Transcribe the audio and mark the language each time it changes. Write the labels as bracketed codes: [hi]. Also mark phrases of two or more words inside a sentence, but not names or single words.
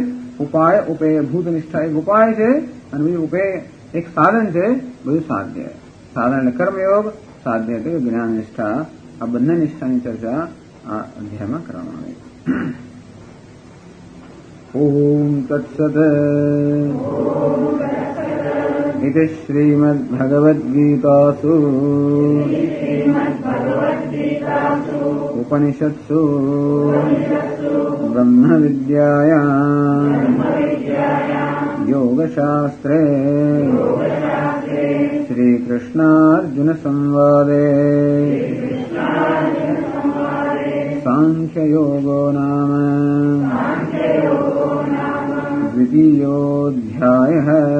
[gu] ઉપાય, ઉપેય ભૂત નિષ્ઠા એક ઉપાય છે, અને બીજું ઉપેય એક સાધન છે, બધું સાધ્ય. સાધન એટલે કર્મયોગ, સાધ્ય એટલે જ્ઞાન નિષ્ઠા. આ બંને નિષ્ઠાની ચર્ચા આ અધ્યાયમાં કરવામાં આવી. [sa] ओम तत्सत. इति श्रीमद्भगवद्गीतासु उपनिषत्सु ब्रह्मविद्यायां योगशास्त्रे श्रीकृष्णार्जुनसंवादे सांख्ययोगो नाम द्वितीयोऽध्यायः.